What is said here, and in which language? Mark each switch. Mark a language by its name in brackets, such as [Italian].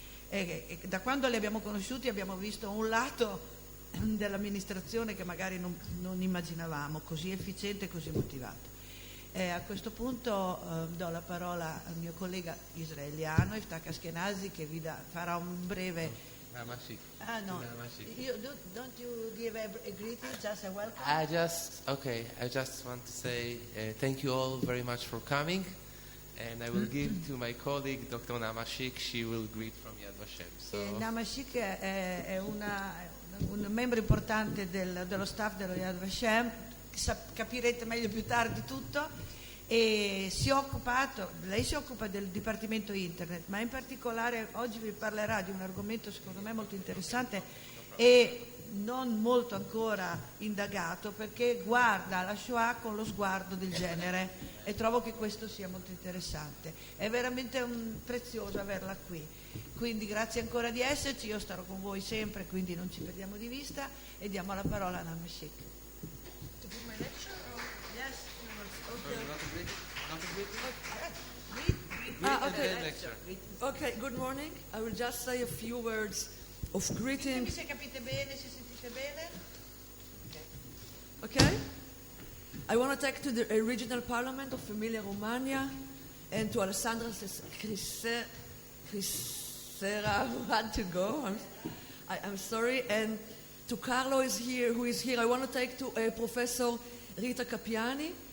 [Italian] E da quando li abbiamo conosciuti abbiamo visto un lato dell'amministrazione che magari non immaginavamo, così efficiente e così motivato. A questo punto do la parola al mio collega israeliano, Iftach Ashkenazi, che farà un breve... no. [English] Don't you give a greeting, just a welcome? I just want to say thank you all very much for coming, and I will give to my colleague Dr. Namashik. She will greet from Yad Vashem. So. [Italian] Namashik è un membro importante dello staff dello Yad Vashem, capirete meglio più tardi tutto, e lei si occupa del dipartimento internet, ma in particolare oggi vi parlerà di un argomento secondo me molto interessante e non molto ancora indagato, perché guarda la Shoah con lo sguardo del genere, e trovo che questo sia molto interessante. È veramente prezioso averla qui. Quindi grazie ancora di esserci, io starò con voi sempre, quindi non ci perdiamo di vista, e diamo la parola a Namashik. [English] To give my lecture? Or? Yes. Okay, good morning. I will just say a few words of greeting. [Italian] Se capite bene, se sentite bene. [English] Okay? I want to take to the regional parliament of Emilia-Romagna and to Alessandra Crisera who had to go. I'm sorry. And to Carlo who is here. I want to take to Professor Rita Capiani.